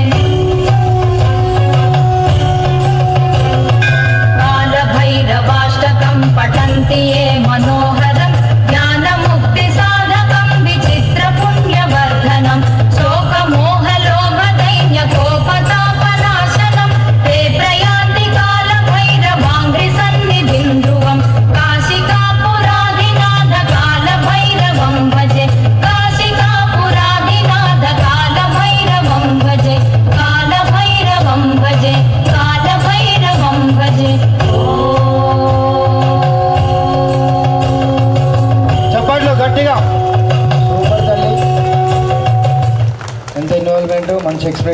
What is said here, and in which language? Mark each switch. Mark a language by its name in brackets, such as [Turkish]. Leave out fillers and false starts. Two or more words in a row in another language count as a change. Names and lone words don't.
[Sanskrit] कालभैरवाष्टकं पठन्ति ये मनोहरं ज्ञानमुक्तिसाधकं विचित्रपुण्यवर्धनं शोकमोहलोभदैन्यकोपतापनाशनं ते प्रयान्ति कालभैरवाङ्घ्रिसन्निधिं ध्रुवं काशिकापुराधिनाथ कालभैरवं भजे। काशिकापुराधिनाथ कालभैरवं भजे। कालभैरवं भजे। कालभैरवं भजे। [Telugu] చప్పట్లు గట్టిగా. సూపర్ తల్లి, ఎంత ఇన్వాల్వ్మెంట్, మంచి ఎక్స్ప్రెషన్.